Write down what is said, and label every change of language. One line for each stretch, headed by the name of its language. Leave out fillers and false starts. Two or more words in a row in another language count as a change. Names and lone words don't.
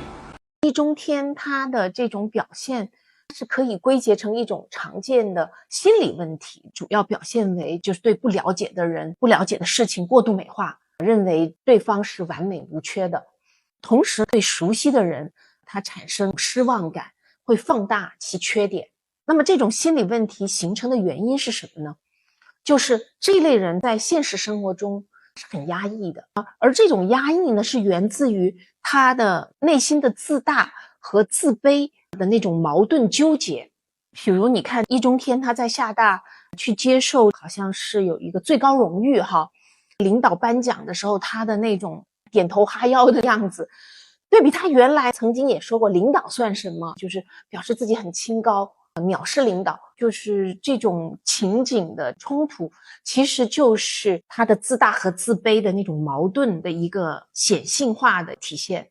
Chinese: 易中天他的這種表現是可以歸結成一種常見的心理問題，主要表現為就是對不了解的人、不了解的事情過度美化，認為對方是完美無缺的。同時對熟悉的人，他產生失望感，會放大其缺點。那麼這種心理問題形成的原因是什麼呢？就是這一類人在現實生活中是很壓抑的，而這種壓抑呢，是源自於他的內心的自大和自卑的那種矛盾糾結。比如你看易中天他在厦大去接受好像是有一個最高榮譽領導頒獎的時候，他的那種點頭哈腰的樣子，對比他原來曾經也說過領導算什麼，就是表示自己很清高，藐視領導，就是這種情景的衝突，其實就是他的自大和自卑的那種矛盾的一個顯性化的體現。